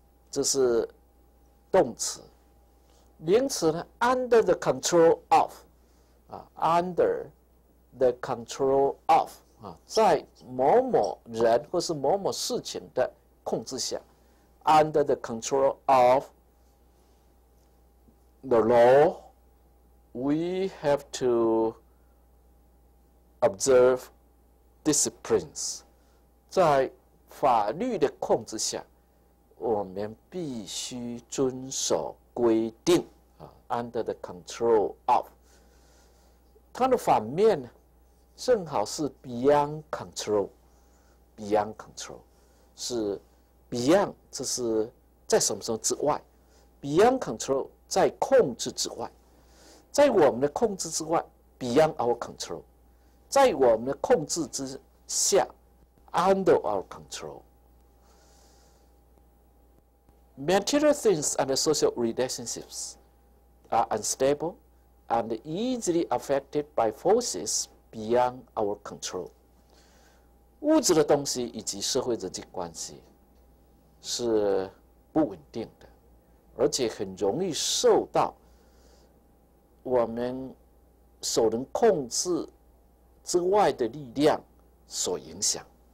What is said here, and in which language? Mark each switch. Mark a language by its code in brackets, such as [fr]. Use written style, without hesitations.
[zh] 这是动词。名词呢 ？ Under the control of， under the control of， 在某某人或是某某事情的控制下。 [en] Under the control of the law, we have to observe disciplines. [zh] 在法律的控制下，我们必须遵守规定。 Under the control of， 它的反面呢，正好是 beyond control。Beyond control 是 beyond， 这是在什么时候之外 ？Beyond control 在控制之外，在我们的控制之外 ， beyond our control，在我们的控制之下 ， under our control。 [en] material things and social relationships are unstable and easily affected by forces beyond our control. [zh] 物质的东西以及社会人际关系是不稳定的，而且很容易受到我们所能控制之外的力量所影响。